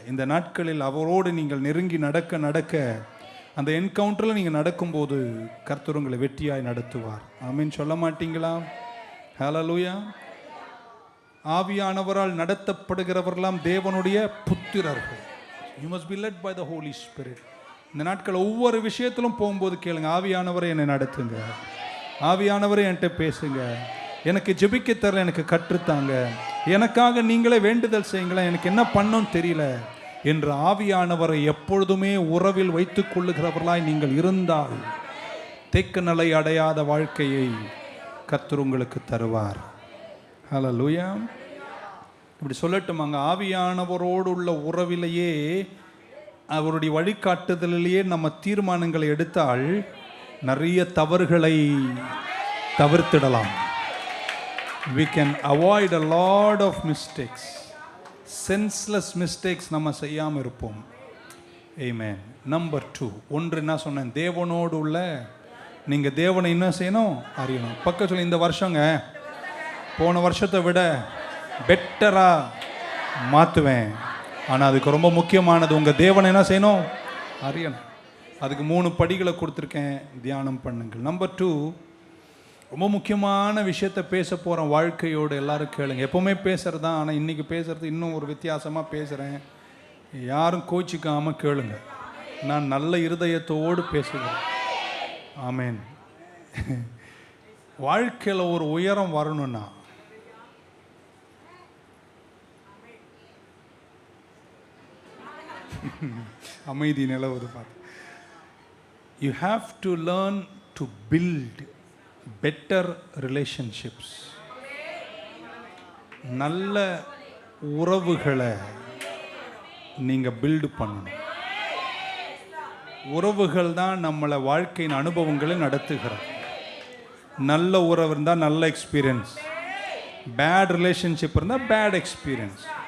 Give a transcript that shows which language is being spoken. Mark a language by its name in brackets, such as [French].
[Tamil] இந்த நாட்களில் அவரோடு நீங்கள் நெருங்கி நடக்க அந்த என்கவுண்டரில் நீங்கள் நடக்கும்போது கர்த்தர் உங்களை வெற்றியாய் நடத்துவார். ஆமீன் சொல்ல மாட்டீங்களா? ஹல்லேலூயா. ஆவியானவரால் நடத்தப்படுகிறவர்களாம் தேவனுடைய புத்திரர்கள். [English] You must be led by the Holy Spirit. [Tamil] இந்த நாட்கள் ஒவ்வொரு விஷயத்திலும் போகும்போது கேளுங்க, ஆவியானவரை என்னை நடத்துங்க, ஆவியானவரை என்கிட்ட பேசுங்க, எனக்கு ஜெபிக்க தரல, எனக்கு கற்றுத்தாங்க, எனக்காக நீங்களே வேண்டுதல் செய்யுங்களேன், எனக்கு என்ன பண்ணணும்னு தெரியல என்று ஆவியானவரை எப்பொழுதுமே உறவில் வைத்துக் கொள்ளுகிறவர்களாய் நீங்கள் இருந்தால் தேக்க நிலை அடையாத வாழ்க்கையை கர்த்தர் உங்களுக்கு தருவார். ஹல்லேலூயா. இப்படி சொல்லட்டுமாங்க, ஆவியானவரோடு உள்ள உறவிலேயே அவருடைய வழிகாட்டுதலிலேயே நம்ம தீர்மானங்களை எடுத்தால் நிறைய தவறுகளை தவிர்த்திடலாம். [English] We can avoid a lot of mistakes. Senseless mistakes [Tamil] நம்ம செய்யாமல் இருப்போம். Amen. Number 2, ஒன்று என்ன சொன்னேன், தேவனோடு உள்ள நீங்கள் தேவனை என்ன செய்யணும், அறியணும். பக்கத்தில் இந்த வருஷங்க போன வருஷத்தை விட பெட்டராக மாற்றுவேன். ஆனால் அதுக்கு ரொம்ப முக்கியமானது உங்கள் தேவனை என்ன செய்யணும், அறியணும். அதுக்கு 3 படிகளை கொடுத்துருக்கேன், தியானம் பண்ணுங்கள். நம்பர் 2, ரொம்ப முக்கியமான விஷயத்தை பேச போகிறேன். வாழ்க்கையோடு எல்லாரும் கேளுங்க. எப்போவுமே பேசுகிறது தான், ஆனால் இன்றைக்கி பேசுகிறது இன்னும் ஒரு வித்தியாசமாக பேசுகிறேன். யாரும் கோச்சிக்காமல் கேளுங்க. நான் நல்ல இருதயத்தோடு பேசுகிறேன். ஆமேன். வாழ்க்கையில் ஒரு உயரம் வரணும்னா அமைதி நிலவுது பார்த்து, [English] you have to learn to build better relationships. [Tamil] நல்ல உறவுகளை நீங்கள் பில்டு பண்ணணும். உறவுகள் தான் நம்மளை வாழ்க்கையின் அனுபவங்களை நடத்துகிறார். நல்ல உறவு இருந்தால் நல்ல எக்ஸ்பீரியன்ஸ், பேட் ரிலேஷன்ஷிப் இருந்தால் பேட் எக்ஸ்பீரியன்ஸ்.